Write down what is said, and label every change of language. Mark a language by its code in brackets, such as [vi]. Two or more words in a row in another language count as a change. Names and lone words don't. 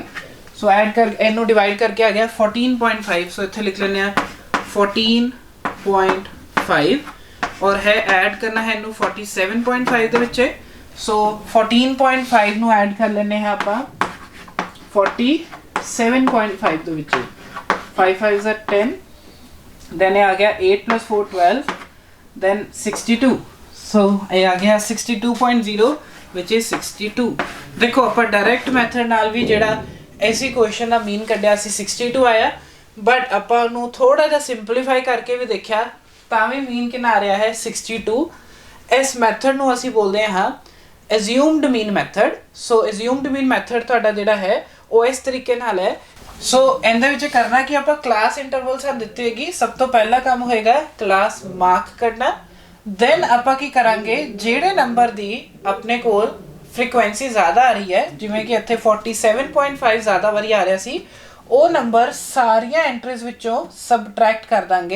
[pa] ਸੋ ਐਡ ਕਰ ਇਹਨੂੰ ਡਿਵਾਈਡ ਕਰਕੇ ਆ ਗਿਆ 14.5। ਸੋ ਇੱਥੇ ਲਿਖ ਲੈਂਦੇ ਆ 14.5 ਔਰ ਹੈ ਐਡ ਕਰਨਾ ਹੈ ਇਹਨੂੰ 47.5 ਦੇ ਵਿੱਚ। ਸੋ 14.5 ਨੂੰ ਐਡ ਕਰ ਲੈਂਦੇ ਹਾਂ ਆਪਾਂ 47.5 ਦੇ ਵਿੱਚ। [en] 5 5 are 10, then [pa] ਇਹ ਆ ਗਿਆ 8 plus 4 12, then 62। ਸੋ ਇਹ ਆ ਗਿਆ 62.0 [en] which is 62। [pa] ਦੇਖੋ ਆਪਾਂ [en] direct method [pa] ਨਾਲ ਵੀ ਜਿਹੜਾ ਐਸੀ ਕੁਐਸਚਨ ਦਾ ਮੀਨ ਕੱਢਿਆ ਸੀ 62 ਆਇਆ, ਬਟ ਆਪਾਂ ਨੂੰ ਥੋੜਾ ਜਿਹਾ ਸਿੰਪਲੀਫਾਈ ਕਰਕੇ ਵੀ ਦੇਖਿਆ ਤਾਂ ਵੀ ਮੀਨ ਕਿੰਨਾ ਆ ਰਿਹਾ ਹੈ, 62। ਇਸ ਮੈਥਡ ਨੂੰ ਅਸੀਂ ਬੋਲਦੇ ਹਾਂ [en] assumed mean method। [pa] ਸੋ [en] assumed mean method [pa] ਤੁਹਾਡਾ ਜਿਹੜਾ ਹੈ ਉਹ ਇਸ ਤਰੀਕੇ ਨਾਲ ਹੈ। ਸੋ ਇਹਦੇ ਵਿੱਚ ਕਰਨਾ ਕਿ ਆਪਾਂ [en] class interval [pa] ਸਾਨੂੰ ਦਿੱਤੀ ਹੋਏਗੀ, ਸਭ ਤੋਂ ਪਹਿਲਾ ਕੰਮ ਹੋਏਗਾ [en] class mark [pa] ਕਰਨਾ। ਦੈਨ ਆਪਾਂ ਕੀ ਕਰਾਂਗੇ, ਜਿਹੜੇ ਨੰਬਰ ਦੀ ਆਪਣੇ ਕੋਲ ਫ੍ਰੀਕੁਐਂਸੀ ਜ਼ਿਆਦਾ ਆ ਰਹੀ ਹੈ, ਜਿਵੇਂ ਕਿ ਇੱਥੇ 47.5 ਜ਼ਿਆਦਾ ਵਾਰੀ ਆ ਰਿਹਾ ਸੀ, ਉਹ ਨੰਬਰ ਸਾਰੀਆਂ ਐਂਟਰੀਜ਼ ਵਿੱਚੋਂ ਸਬਟਰੈਕਟ ਕਰ ਦਾਂਗੇ।